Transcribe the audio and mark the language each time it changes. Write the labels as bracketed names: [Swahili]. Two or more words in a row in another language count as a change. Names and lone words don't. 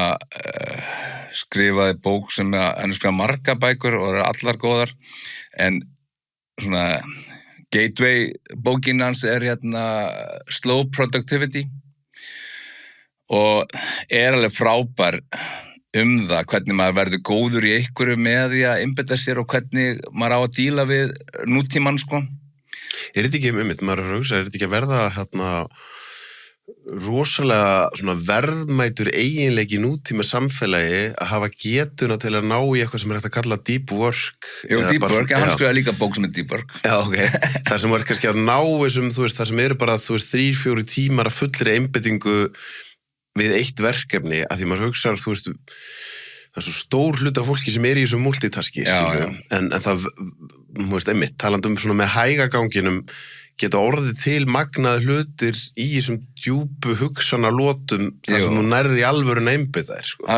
[Icelandic] skrifaði bók sem hann skrifaði marga bækur og eru allar góðar, en svona gateway bókin hans er Slow Productivity og er alveg frábær það hvernig maður verður góður í einhverju með því að einbeita sér og hvernig maður á að díla við nútímann, sko. Er þetta ekki, maður er þetta ekki að verða rosalega svona verðmætur eiginleiki í nútíma samfélagi að hafa getuna til að ná í eitthvað sem er hægt að kalla [English] deep work. [Icelandic] Jú, [English] deep work, [Icelandic] hann skrifaði líka bók sem er [English] deep work. [Icelandic] Já, ok. Það sem var kannski að ná þessum, þú veist, það sem eru bara, þú veist, 3-4 tímar að fullri einbeitingu við eitt verkefni, að því maður hugsar, þú veist, það er svo stór hluta fólki sem er í þessum multitaski, en það, þú veist, einmitt, talandi svona með hægaganginum, geta orðið til magnaði hlutir í þessum djúpu hugsanarlotum þar sem þú nærði í alvörun einbeita þér, sko.